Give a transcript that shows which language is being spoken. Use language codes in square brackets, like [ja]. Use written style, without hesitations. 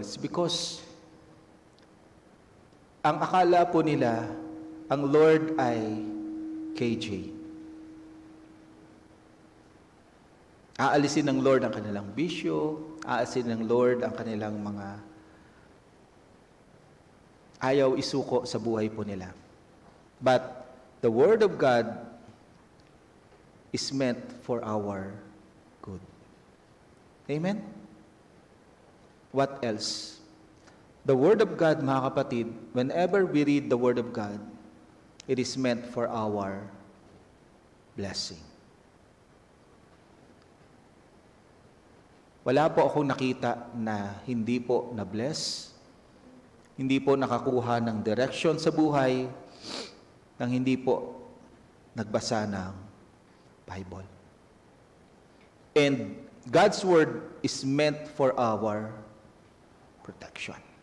[en] It's because [tl] ang akala po nila, ang Lord ay KJ. Aalisin ng Lord ang kanilang bisyo, aalisin ng Lord ang kanilang mga ayaw isuko sa buhay po nila. [en] But the Word of God is meant for our good. Amen? What else? The Word of God, [tl] mga kapatid, [en] whenever we read the Word of God, it is meant for our blessing. [tl] Wala po akong nakita na hindi po na-bless, hindi po nakakuha ng direction sa buhay, nang hindi po nagbasa ng Bible. [en] And God's Word is meant for our protection.